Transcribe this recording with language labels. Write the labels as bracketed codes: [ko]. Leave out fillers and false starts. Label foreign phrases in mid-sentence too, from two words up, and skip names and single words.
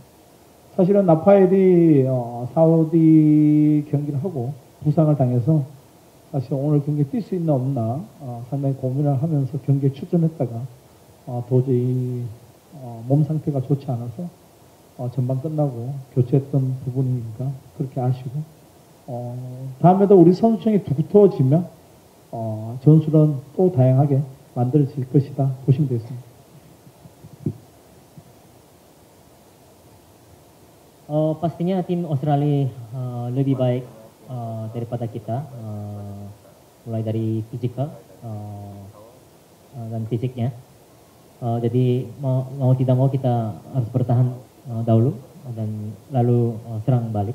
[ko] 사실은 나파엘이 사우디 경기를 하고 부상을 당해서 사실 오늘 경기에 뛸 수 있나 없나 상당히 고민을 하면서 경기에 출전했다가 도저히 몸 상태가 좋지 않아서 전반 끝나고 교체했던 부분이니까 그렇게 아쉬고, 다음에도 우리 선수층이 두터워지면 전술은 또 다양하게 만들어질 것이다 보시면 되겠습니다. [id] Pastinya tim Australia lebih baik daripada kita, mulai dari fisikal dan fisiknya. Jadi mau tidak mau kita harus bertahan dahulu dan lalu serang balik.